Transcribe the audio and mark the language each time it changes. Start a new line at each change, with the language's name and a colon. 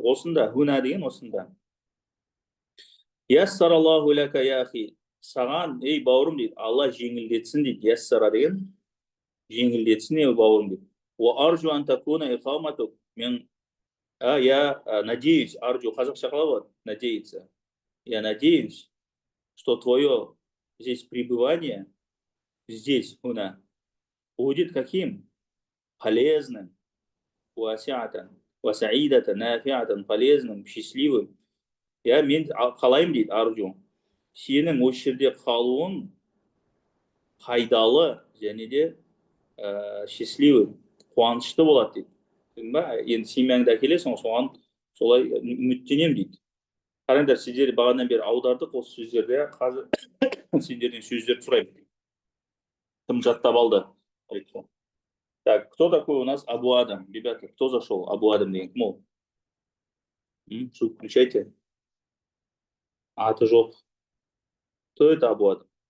Kazakh: Осында, хуна деген осында.
Arabic: Яссараллаху лака я ахи.
Kazakh: Саған, ей бауырым дейді, Алла жеңілдетсін дейді. Яссара деген жеңілдетсін, ей бауырым дейді.
Arabic: Ва аржу антакуна иқаматук.
Kazakh: Мен,
Russian: я надеюсь,
Kazakh: аржу, қазақша қалай болады?
Russian: Надеяться. Я надеюсь, что твое здесь пребывание, здесь, хуна, будет каким? Полезным.
Arabic: Васи'атан, васаидатан, нафи'атан, полезным, счастливым.
Kazakh: Я мен қалайым дейді, аржу. Сенің осы жерде қалуың пайдалы және де счастливый, қуанышты болады дейді. Енді семьяңды әкелесің, соған солай үміттенем дейді. Қараңдар, сіздер бағанадан бері аудардық осы сөздерде, қазір сендерден сөздерді сұраймын. Кім жаттап алды?
Russian: Так, кто такой у нас Абу Адам? Ребята, кто зашел? Абу Адам деген кім ол? Включайте.
Kazakh: Аты жоқ.
Russian: Кто это Абу Адам?